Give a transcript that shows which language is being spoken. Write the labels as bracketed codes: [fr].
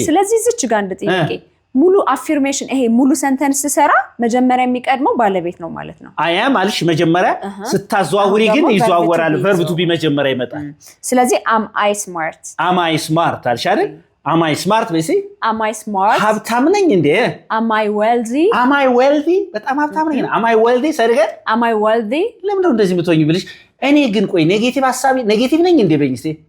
[am] ስለዚህ እዚች ጋር እንደጥያቄ ሙሉ አፊርሜሽን ይሄ ሙሉ ሰንተንስ ሰራ መጀመሪያ የሚቀድመው ባለቤት ነው ማለት ነው I am አልሽ መጀመሪያ ስታዘዋውሪ ግን ይዘዋወራል verb to be መጀመሪያ ይመጣል [en] ስለዚህ am I smart [am] አልሽ አይደል [en] am I smart [am] በሲ [en] am I smart [am] ሀብታም ነኝ እንዴ [en] am I wealthy [am] በጣም ሀብታም ነኝ [en] am I wealthy [am] ሰድገን [en] am I wealthy [am] ለምን እንደዚህ ምትሆኝ ብልሽ እኔ ግን ቆይ ኔጌቲቭ ሐሳቢ ኔጌቲቭ ነኝ እንዴ በይንስቴ